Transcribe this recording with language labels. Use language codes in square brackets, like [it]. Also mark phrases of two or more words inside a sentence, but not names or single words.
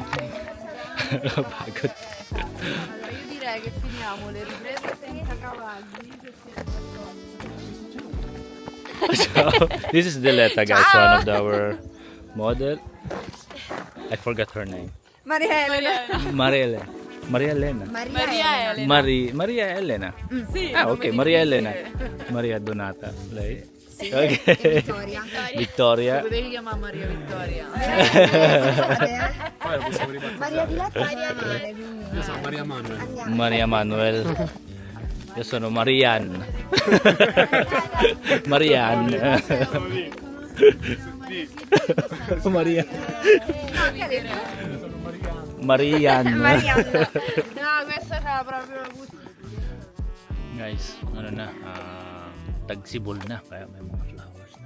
[tl] Pagod. [it] Io direi che finiamo le riprese senza cavalli. [en] So, this is Diletta, guys, one of our model. I forgot her name. Maria Elena. Maria Elena. Maria Elena. Maria Elena. Maria Elena. [it] Sì. Ah, ok, Maria Elena. Maria Donata. Lei? Sì, Ok. e Vittoria. Vittoria. Potevi chiamare Maria Vittoria. Poi lo possiamo ribattere. Maria Diletta e Maria Manuele. Io sono Maria Manuel. Maria Manuel. Io sono Marian. Marian. Marian. Marian. No, questa c'era proprio la gusto. [tl] Guys, ano na, tagsibol na, kaya may mga flowers na.